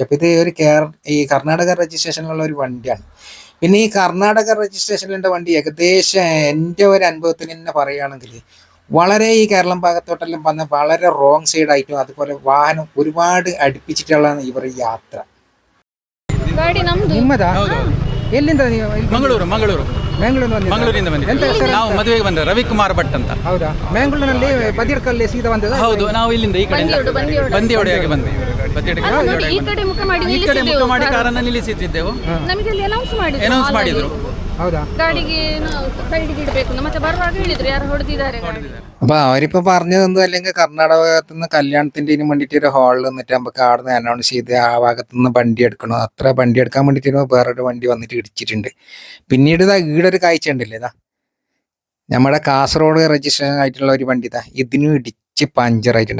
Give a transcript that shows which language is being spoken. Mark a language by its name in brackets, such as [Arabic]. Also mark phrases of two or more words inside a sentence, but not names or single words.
[Malayalam] അപ്പോൾ ഇത് ഒരു ഈ കർണാടക രജിസ്ട്രേഷനിലുള്ള ഒരു വണ്ടിയാണ്. പിന്നെ ഈ കർണാടക രജിസ്ട്രേഷനിലുള്ള വണ്ടി ഏകദേശം എൻ്റെ ഒരു അനുഭവത്തിൽ തന്നെ പറയുകയാണെങ്കിൽ വളരെ ഈ കേരളം ഭാഗത്തോട്ടെല്ലാം വന്ന വളരെ [English] wrong side-ആയിട്ടും [Malayalam] അതുപോലെ വാഹനം ഒരുപാട് അടുപ്പിച്ചിട്ടുള്ള ഇവർ യാത്ര. [Kannada] ಎಲ್ಲಿಂದ ನೀವು? ಮಂಗಳೂರು ಮಂಗಳೂರಿಂದ ಬಂದಿದ್ದೀವಿ. ನಾವು ಮದುವೆಗೆ ಬಂದ ರವಿಕುಮಾರ್ ಭಟ್ ಅಂತ. ಹೌದಾ? ಮ್ಯಾಂಗ್ಳೂರಿನಲ್ಲಿ ಬದಿಯಡ್ಕಲ್ಲಿ ಸೀದಾ ಬಂದದ? ಹೌದು, ನಾವು ಇಲ್ಲಿಂದ ಈ ಕಡೆಯಿಂದ ಬಂದಿಯೋಡೆಯಾಗಿ ಬಂದ್ವಿ. ಈ ಕಡೆ ಮುಖ ಮಾಡಿ ಕಾರನ್ನು ನಿಲ್ಲಿಸಿದ್ದೆವು. ನಮಗೆ ಅನೌನ್ಸ್ ಮಾಡಿದ್ರು. ಹೌದಾ? ಗಾಡಿಗೆ ಸೈಡಿಗೆ ಇಡಬೇಕು ಮತ್ತೆ ಬರುವಾಗ ಹೇಳಿದ್ರು ಯಾರು ಹೊಡೆದಿದ್ದಾರೆ. [Malayalam] അപ്പൊ അവരിപ്പോ പറഞ്ഞതെന്തോ അല്ലെങ്കിൽ കർണാടകത്തിൽ നിന്ന് കല്യാണത്തിന്റെ വേണ്ടിയിട്ട് ഒരു ഹാളിൽ നിന്നിട്ട് നമുക്ക് അവിടെ നിന്ന് അനൗൺസ് ചെയ്ത് ആ ഭാഗത്തു നിന്ന് വണ്ടി എടുക്കണം. അത്ര വണ്ടി എടുക്കാൻ വേണ്ടിയിട്ട് വേറൊരു വണ്ടി വന്നിട്ട് ഇടിച്ചിട്ടുണ്ട്. പിന്നീട് ഈടെ ഒരു കാഴ്ച ഉണ്ടല്ലേ, നമ്മുടെ കാസർഗോഡ് രജിസ്ട്രേഷൻ ആയിട്ടുള്ള ഒരു വണ്ടി ഇതിനും ഇടിച്ച് പഞ്ചറായിട്ടുണ്ട്.